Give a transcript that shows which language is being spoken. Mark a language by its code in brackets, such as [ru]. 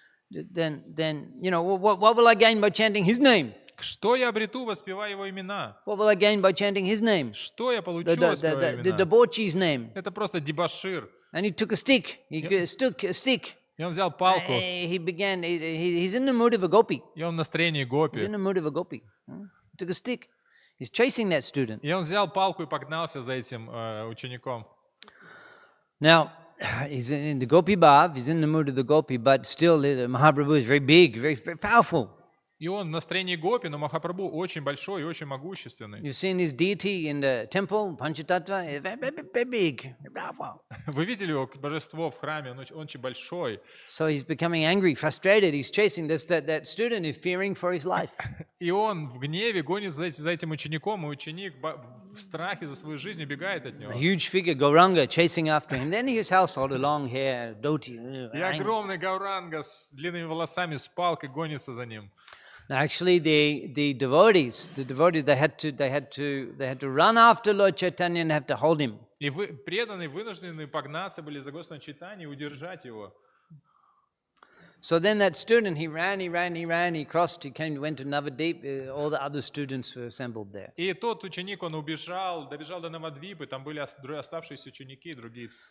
[en] Then what will I gain by chanting his name? [ru] Что я обрету, воспевая его имена? [en] What will I gain by chanting his name? [ru] Что я получу, воспевая [en] The debauchee's name. [ru] Это просто дебошир. [en] And he took a stick. He took a stick. [ru] И он взял палку. [en] He's in the mood of a gopi. [ru] И он в настроении гопи. [en] He's in the mood of a gopi. He took a stick. He's chasing that student. [ru] И он взял палку и погнался за этим учеником. [en] Now, he's in the gopi bhav, he's in the mood of the gopi, but still Mahaprabhu is very big, very powerful. [ru] И он в настроении гопи, но Махапрабху очень большой и очень могущественный. [en] You've seen his deity in the temple, Panchatattva, very big, very powerful. [ru] Вы видели его божество в храме, он очень большой. [en] So he's becoming angry, frustrated, he's chasing that student is fearing for his life. [ru] И он в гневе гонит за этим учеником, и ученик в страхе за свою жизнь убегает от него. [en] A huge figure, Gauranga, chasing after him. Then his household, long hair, dhoti. [ru] И огромный Гауранга с длинными волосами, с палкой гонится за ним. [en] Actually, the devotees, they had to run after Lord Chaitanya and have to hold him. [ru] И преданные вынуждены погнаться были за Господом Чайтаньей и удержать его. [en] So then that student, he ran, he crossed, went to Navadvip, all the other students were assembled there. [ru] И тот ученик, он добежал до Навадвипы, там были оставшиеся ученики и другие.